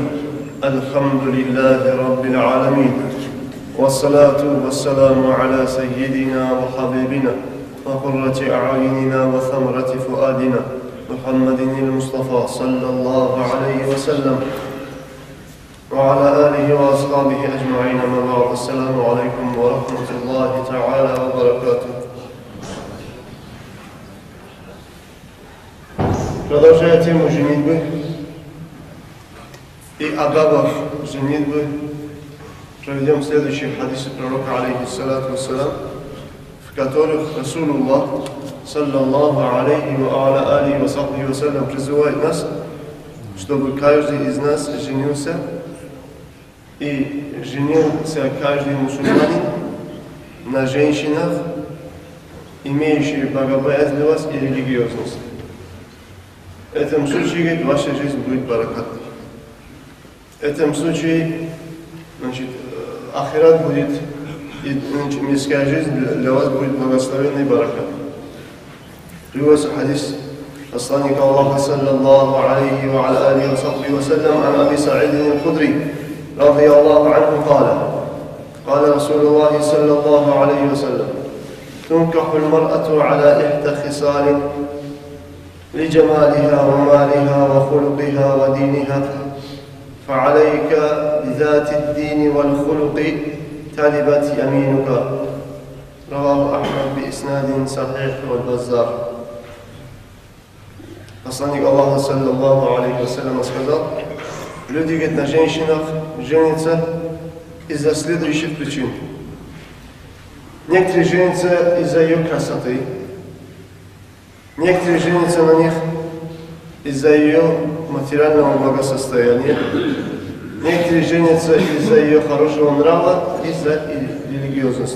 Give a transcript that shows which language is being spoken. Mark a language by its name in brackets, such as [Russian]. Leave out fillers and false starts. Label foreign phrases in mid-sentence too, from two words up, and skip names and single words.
[Arabic] الحمد لله رب العالمين، والصلاة والسلام على سيدنا وحبيبنا وقرة أعيننا وثمرة فؤادنا محمد المصطفى صلى الله عليه وسلم وعلى آله وأصحابه أجمعين. أما بعد، السلام عليكم ورحمة الله تعالى وبركاته. [Russian] Продолжая тему женитьбы и адабов женитьбы, проведем следующие хадисы пророка, [Arabic] عليه الصلاة والسلام, [Russian] в которых Расулуллах, [Arabic] صلى الله عليه وعلى عليه وصحبه والسلام, [Russian] призывает нас, чтобы каждый из нас женился, и женился каждый мусульманин на женщинах, имеющих богобоязненность и религиозность. В этом случае, говорит, ваша жизнь будет баракатной. В этом случае, ахират будет, и мирская жизнь для вас будет благословенной и баракатной. Приводится хадис посланника Аллаха, [Arabic] صلى الله عليه وعلى عليه وصحبه وسلم، عن أبي سعيد الخدري رضي الله عنه قال رسول الله صلى الله عليه وسلم: تنكح المرأة على إحدى خصال لجمالها ومالها وخلقها ودينها، فعليك بذات الدين والخلق تلبت يمينك. رواه أحمد بإسناد صحيح والبزار. [Russian] Посланник Аллаха, [Arabic] صلى الله عليه والسلام, [Russian] сказал: люди, говорит, на женщинах женятся из-за следующих причин. Некоторые женятся из-за ее красоты, некоторые женятся на них из-за ее материального благосостояния, некоторые женятся из-за ее хорошего нрава, из-за религиозности.